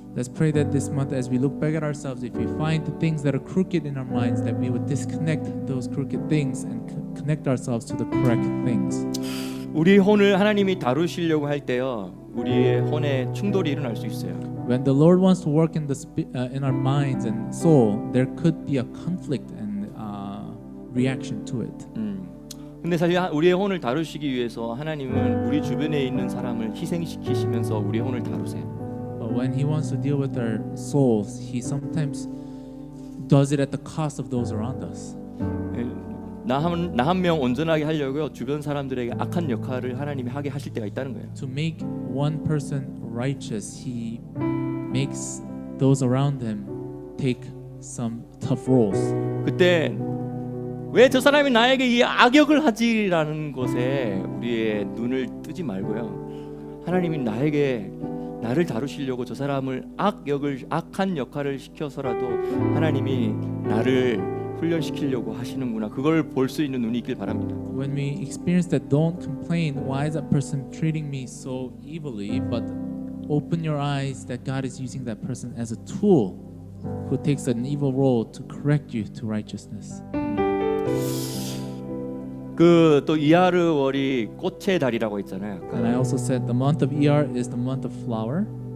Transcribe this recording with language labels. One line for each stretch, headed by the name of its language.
English: Let's pray that this month, as we look back at ourselves, if we find the things that are crooked in our minds, that we would disconnect those crooked things and connect ourselves to the correct things.
Korean: 우리 혼을 하나님이 다루시려고 할 때요, 우리의 혼에 충돌이 일어날 수 있어요.
English: When the Lord wants to work in in our minds and soul, there could be a conflict and reaction to it.
Korean: 근데 사실 우리의 혼을 다루시기 위해서 하나님은 우리 주변에 있는 사람을 희생시키시면서 우리의 혼을 다루세요.
English: But when He wants to deal with our souls, He sometimes does it at the cost of those around us.
Korean: 나 한 명 온전하게 하려고요, 주변 사람들에게 악한 역할을 하나님이 하게 하실 때가 있다는 거예요.
English: To make one person righteous, He makes those around him take some tough roles.
Korean: 그때 왜 저 사람이 나에게 이 악역을 하지라는 것에 우리의 눈을 뜨지 말고요, 하나님이 나를 다루시려고 저 사람을 악한 역할을 시켜서라도 하나님이 나를 훈련시키려고 하시는구나, 그걸 볼 수 있는 눈이 있길 바랍니다.
English: When we experience that, don't complain, why is that person treating me so evilly, but open your eyes that God is using that person as a tool who takes an evil role to correct you to righteousness.
Korean: 그 또 이하르월이 꽃의 달이라고 했잖아요.
English: And I also said the month of Iyar is the month of flower,